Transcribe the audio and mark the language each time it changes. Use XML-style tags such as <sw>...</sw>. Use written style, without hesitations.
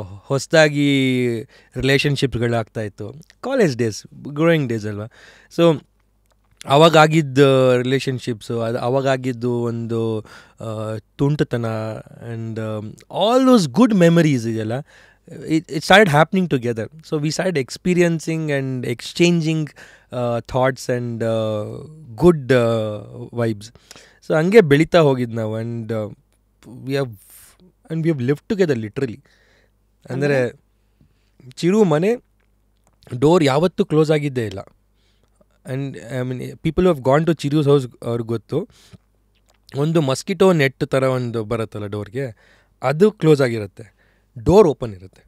<kn>ಹೊಸದಾಗಿ ರಿಲೇಷನ್ಶಿಪ್ಗಳಾಗ್ತಾಯಿತ್ತು. College days, growing days ಅಲ್ವಾ. So ಅವಾಗಾಗಿದ್ದು ರಿಲೇಷನ್ಶಿಪ್ಸು, ಅದು ಅವಾಗಾಗಿದ್ದು ಒಂದು ತುಂಟತನ</kn> <en>and all those good memories</en> <kn>ಇದೆಯಲ್ಲ,</kn> <en>it started happening together. So we started experiencing and exchanging thoughts and good vibes.</en> <kn>So ಹಂಗೆ ಬೆಳೀತಾ ಹೋಗಿದ್ದು ನಾವು.</kn> <en>we have lived together literally.</en> <kn>ಅಂದರೆ ಚಿರು ಮನೆ ಡೋರ್ ಯಾವತ್ತೂ ಕ್ಲೋಸ್ ಆಗಿದ್ದೇ ಇಲ್ಲ.</kn> <en>and I mean people have gone to Chiru's house</en> <kn>ಅವ್ರಿಗೆ ಗೊತ್ತು, ಒಂದು ಮಸ್ಕಿಟೋ ನೆಟ್ ಥರ ಒಂದು ಬರುತ್ತಲ್ಲ ಡೋರ್ಗೆ, ಅದು ಕ್ಲೋಸ್ ಆಗಿರುತ್ತೆ, ಡೋರ್ ಓಪನ್ ಇರುತ್ತೆ.</kn>